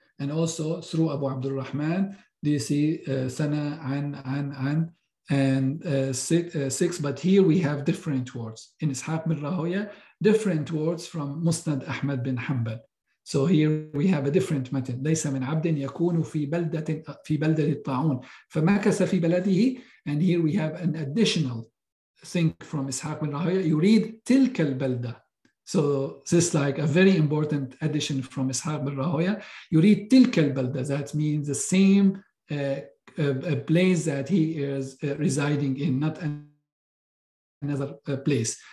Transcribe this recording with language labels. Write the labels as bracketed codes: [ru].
[en] And also through Abu Abdul Rahman, you see Sana, An, and 6. But here we have different words. In Ishaq bin Rahoya, different words from Musnad Ahmad bin Hanbal. So here we have a different method. [ar] ليس من عبد يكون في بلدة الطاعون فمكث في بلده. [en] And here we have an additional thing from Ishaq bin Rahoya. You read [ar] تلك البلدة. [en] So this is like a very important addition from Ishaq bin Rahoya. You read [ar] تلك البلدة. [en] That means the same place that he is residing in, not another place.